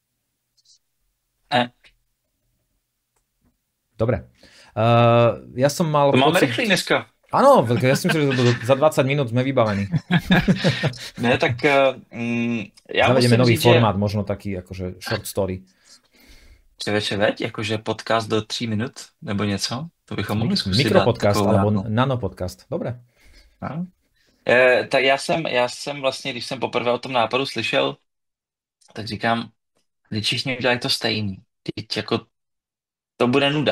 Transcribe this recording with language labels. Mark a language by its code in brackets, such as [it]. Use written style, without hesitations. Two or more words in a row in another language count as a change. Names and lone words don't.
[sk] Dobre. Ja som mal... [cs] To máme rychlý dneska. [sk] Áno, ja si myslím, že za 20 minút sme vybavení. [cs] Ne, tak já [sk] Zavedeme [cs] musím [sk] nový [cs] říct, [sk] formát, možno taký akože [en] short story. [cs] Převeče, veď, jakože podcast do 3 minut, nebo něco, to bychom mohli zkusit. [sk] Mikropodcast alebo nanopodcast, dobre. [cs] Tak já jsem vlastně, když jsem poprvé o tom nápadu slyšel, tak říkám, když všichni udělají to stejný, teď jako to bude nuda.